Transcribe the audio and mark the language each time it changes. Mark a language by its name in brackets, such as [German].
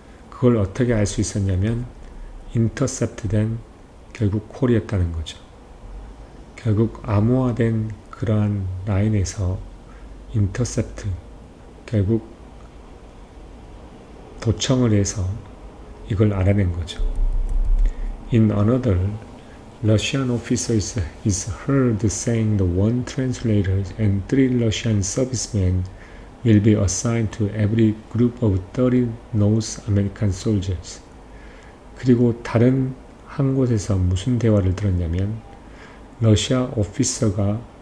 [Korean] 그걸 어떻게 알 수 있었냐면 인터셉트된 결국 콜이었다는 거죠. 결국 암호화된 그러한 라인에서 인터셉트, 결국 도청을 해서 이걸 알아낸 거죠. [English] In another, Russian officer is heard saying the one translator and 3 Russian servicemen will be assigned to every group of 30 North American soldiers. [Korean] 그리고 다른 한 곳에서 무슨 대화를 들었냐면 러시아 오피서가